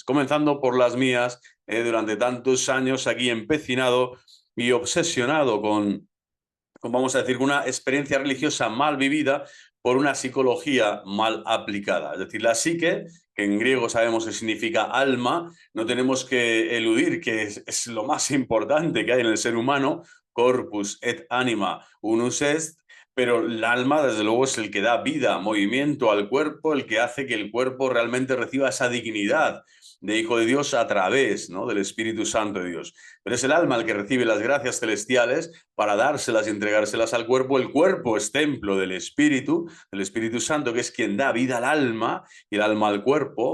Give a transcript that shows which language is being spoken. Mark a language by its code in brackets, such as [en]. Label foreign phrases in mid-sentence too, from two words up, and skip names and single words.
[es] Comenzando por las mías, durante tantos años aquí empecinado y obsesionado vamos a decir, una experiencia religiosa mal vivida por una psicología mal aplicada. Es decir, la psique, que en griego sabemos que significa alma, no tenemos que eludir que es lo más importante que hay en el ser humano, [la] corpus et anima unus est, [es] pero el alma, desde luego, es el que da vida, movimiento al cuerpo, el que hace que el cuerpo realmente reciba esa dignidad de hijo de Dios a través, ¿no?, del Espíritu Santo de Dios. Pero es el alma el que recibe las gracias celestiales para dárselas y entregárselas al cuerpo. El cuerpo es templo del Espíritu Santo, que es quien da vida al alma y el alma al cuerpo.